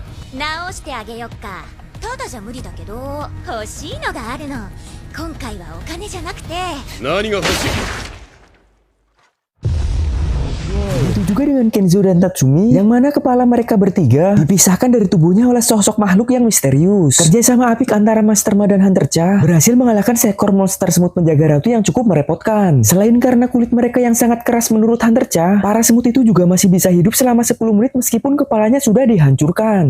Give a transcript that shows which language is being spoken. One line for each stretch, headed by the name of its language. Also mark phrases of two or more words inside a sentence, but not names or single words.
Japanese: 直してあげよっか。ただじゃ無理だけど、欲しいのがあるの。今回はお金じゃなくて。何が欲しい？
Indonesian: Begitu juga dengan Kenzo dan Tatsumi, yang mana kepala mereka bertiga dipisahkan dari tubuhnya oleh sosok makhluk yang misterius. Kerjasama apik antara Master Ma dan Hunter Cha berhasil mengalahkan seekor monster semut penjaga ratu yang cukup merepotkan. Selain karena kulit mereka yang sangat keras menurut Hunter Cha, para semut itu juga masih bisa hidup selama 10 menit meskipun kepalanya sudah dihancurkan.